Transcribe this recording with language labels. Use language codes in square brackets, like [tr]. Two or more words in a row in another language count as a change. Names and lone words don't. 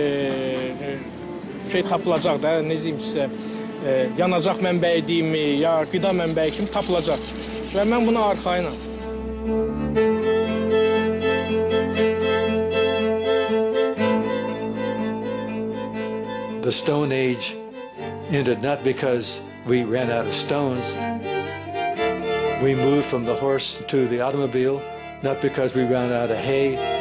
[az] şey tapılacaq da, ne diyeyim sizə, yanacaq mənbəyi deyimi, ya qida mənbəyi kimi tapılacaq və mən buna arxayınam. [en] The Stone Age ended not because we ran out of stones. We moved from the horse to the automobile, not because we ran out of hay.